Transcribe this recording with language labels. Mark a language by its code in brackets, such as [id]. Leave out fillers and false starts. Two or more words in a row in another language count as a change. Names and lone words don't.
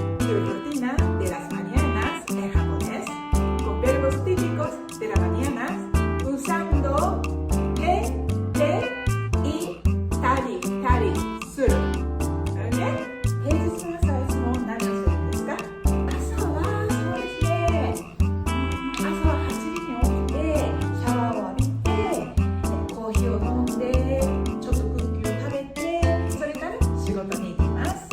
[es] su rutina de las mañanas en japonés con verbos típicos de las mañanas usando te, y tari, suru. ¿Ok? [ja] 平日の朝はいつも何をするんですか？朝はそうですね。朝は8時に起きてシャワーを浴びてコーヒーを飲んでちょっとクッキーを食べてそれから仕事に行きます。